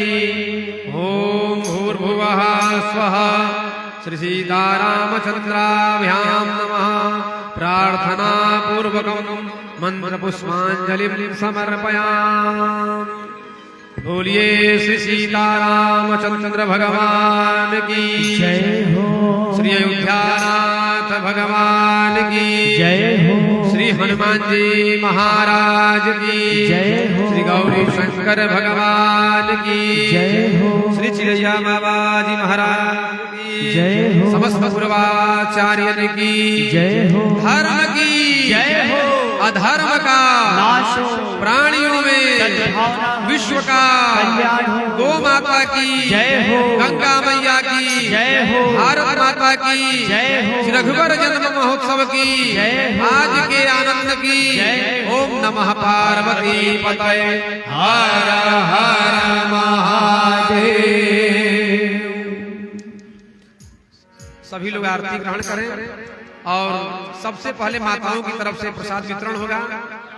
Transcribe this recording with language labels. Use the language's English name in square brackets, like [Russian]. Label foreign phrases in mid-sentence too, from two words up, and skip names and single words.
[Sanskrit] ॐ भूर्भुवः स्वः। श्री सीतारामचन्द्राभ्यां नमः। प्रार्थनापूर्वकं मन्त्रपुष्पाञ्जलिं समर्पयामि। [Hindi] बोलिए श्री सीतारामचंद्र भगवान की जय हो। श्री अयोध्यानाथ भगवान की जय हो। श्री हनुमान जी महाराज की जय हो। श्री गौरी शंकर भगवान की जय हो। श्री चिड़ैया बाबाजी महाराज की जय हो। समस्त पूर्वाचार्य की जय हो। धर्म की जय हो। अधर्म का नाश हो, प्राणियों में सद्भावना हो, विश्व का कल्याण हो, गो माता की जय हो, गंगा मैया की जय हो, भारत माता की जय हो, श्री रघुवर जन्म महोत्सव की जय हो, आज के आनंद की जय हो। [Sanskrit] ओम नमः पार्वती पतये हर हर महादेव। [Hindi] सभी लोग आरती ग्रहण करें और सबसे पहले माताओं की तरफ से प्रसाद वितरण होगा।